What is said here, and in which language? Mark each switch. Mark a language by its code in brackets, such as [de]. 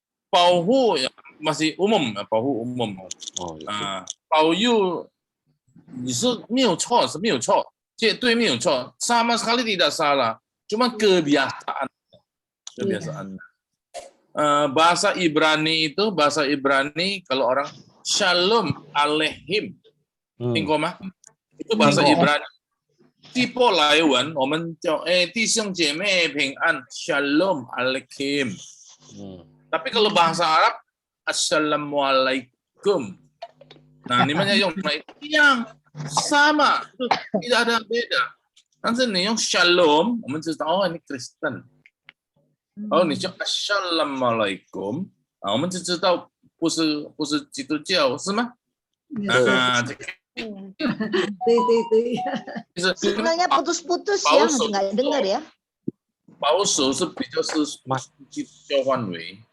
[id] 保护masih umum， 保护 umum [zh] 哦，也是啊。保佑你是没有错，是没有错，绝对没有错， [id] sama sekali tidak salah， cuma kebiasaan. Bahasa Ibrani itu kalau orang Shalom Aleihim, itu bahasa Ibrani. [zh] 地波来文，我们叫弟兄姐妹平安 Shalom Aleihim. [id] Tapi kalau bahasa Arab Assalamualaikum. Nah, [zh] 你们要用 [id] yang sama, tidak ada beda. [zh] 但是你用 Shalom， 我们知道哦，你 Kristen。哦，你叫 Assalamualaikum 啊，我们就知道不是基督教是吗？啊，这个。对。 [id] Sinyalnya putus-putus ya, nggak dengar ya. [zh] 保守是比较是基督教范围，